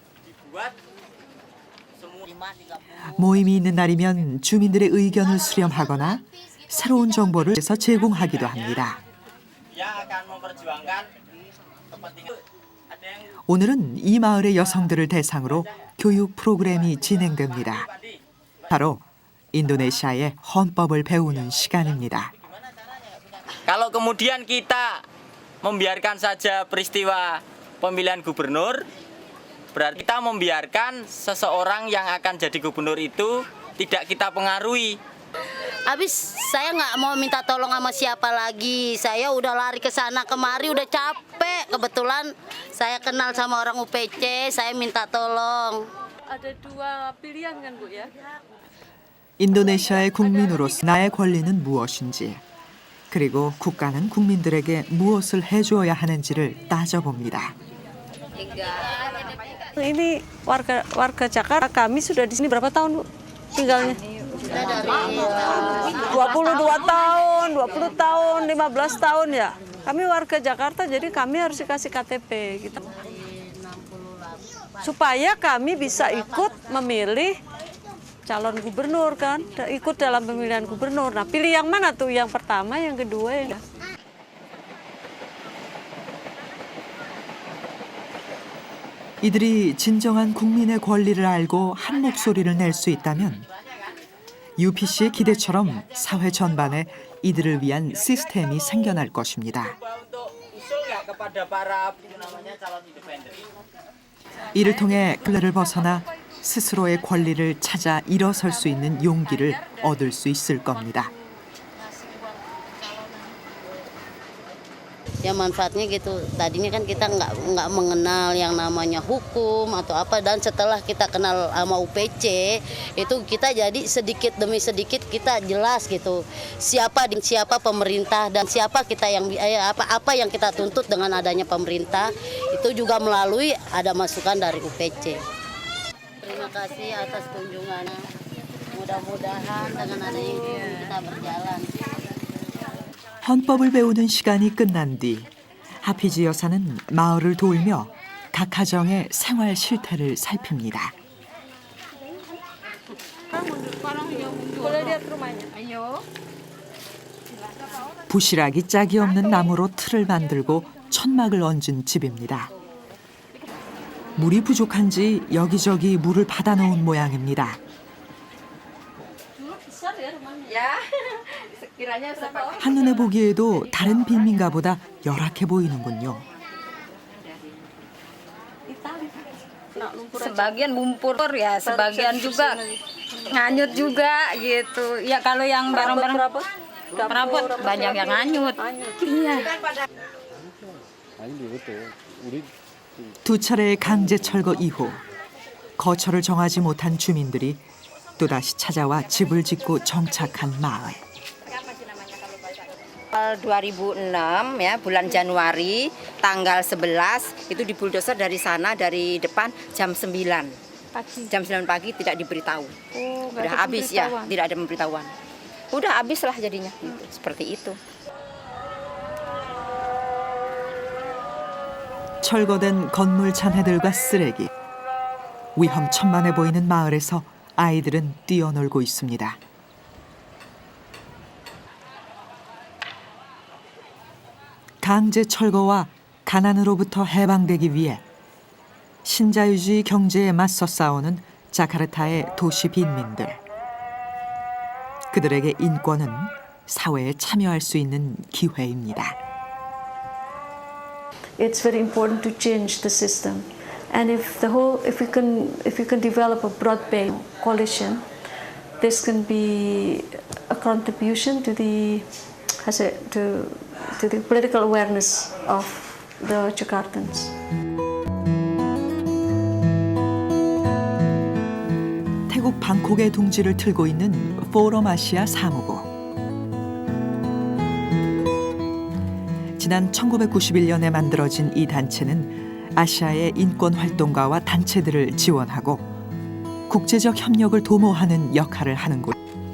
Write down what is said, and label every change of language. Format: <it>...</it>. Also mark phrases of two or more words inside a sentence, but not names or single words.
<ko>모임이 있는 날이면 주민들의 의견을 수렴하거나 새로운 정보를 제공하기도 합니다. 오늘은 이 마을의 여성들을 대상으로 교육 프로그램이 진행됩니다. 바로 인도네시아의 헌법을 배우는 시간입니다.</ko> <id>Kalau kemudian kita membiarkan saja peristiwa pemilihan gubernur, berarti kita membiarkan seseorang yang akan jadi gubernur itu tidak kita pengaruhi. Habis saya nggak mau minta tolong sama siapa lagi. Saya udah lari ke sana kemari, udah capek. Kebetulan saya kenal sama orang UPC, saya minta tolong. Ada dua pilihan kan Bu ya?</id> <ko>인도네시아의 국민으로서 나의 권리는 무엇인지, 그리고 국가는 국민들에게 무엇을 해주어야 하는지를 따져봅니다.</ko> <id>Ini warga Jakarta, kami sudah di sini berapa tahun, Bu? Tinggalnya? 22 tahun, 20 tahun, 15 tahun ya. Kami warga Jakarta, jadi kami harus dikasih KTP gitu. Supaya kami bisa ikut memilih calon gubernur kan, ikut dalam pemilihan gubernur. Nah, pilih yang mana tuh? Yang pertama, yang kedua ya.</id> <ko>이들이 진정한 국민의 권리를 알고 한 목소리를 낼 수 있다면 UPC의 기대처럼 사회 전반에 이들을 위한 시스템이 생겨날 것입니다. 이를 통해 근래를 벗어나 스스로의 권리를 찾아 일어설 수 있는 용기를 얻을 수 있을 겁니다.</ko> <id>Ya manfaatnya gitu. Tadinya kan kita nggak mengenal yang namanya hukum atau apa, dan setelah kita kenal sama UPC itu kita jadi sedikit demi sedikit kita jelas gitu siapa pemerintah dan siapa kita yang apa yang kita tuntut dengan adanya pemerintah itu juga melalui ada masukan dari UPC. Terima kasih atas kunjungannya. Mudah-mudahan dengan adanya ini kita berjalan.</id> <ko>헌법을 배우는 시간이 끝난 뒤 하피지 여사는 마을을 돌며 각 가정의 생활 실태를 살핍니다. 부실하기 짝이 없는 나무로 틀을 만들고 천막을 얹은 집입니다. 물이 부족한지 여기저기 물을 받아놓은 모양입니다. 한눈에 보기에도 다른 빈민가보다 열악해 보이는군요.</ko> <id>Sebagian lumpur ya, sebagian juga nganyut juga gitu. Ya kalau yang barang-barang perabot banyak yang nganyut. Iya.</id> <ko>두 차례의 강제 철거 이후 거처를 정하지 못한 주민들이 또다시 찾아와 집을 짓고 정착한 마을.</ko> <id>2006 ya, bulan Januari tanggal 11 itu dibuldoser dari sana, dari depan jam 9 pagi. Jam 9 pagi tidak diberitahu. Udah habis ya, tidak ada pemberitahuan. Udah habis lah jadinya gitu, seperti itu.</id> <ko>철거된 건물 잔해들과 쓰레기. 위험천만해 보이는 마을에서 아이들은 뛰어놀고 있습니다. 강제 철거와 가난으로부터 해방되기 위해 신자유주의 경제에 맞서 싸우는 자카르타의 도시 빈민들. 그들에게 인권은 사회에 참여할 수 있는 기회입니다.</ko> <en>It's very important to change the system, and if we can develop a broad-based coalition, this can be a contribution to the political awareness of the Jakartans.</en> <ko>태국 방콕의 둥지를 틀고 있는 포럼 아시아 사무부. 지난 1991년에 만들어진 이 단체는 아시아의 인권 활동가와 단체들을 지원하고 국제적 협력을 도모하는 역할을 하는 곳.</ko>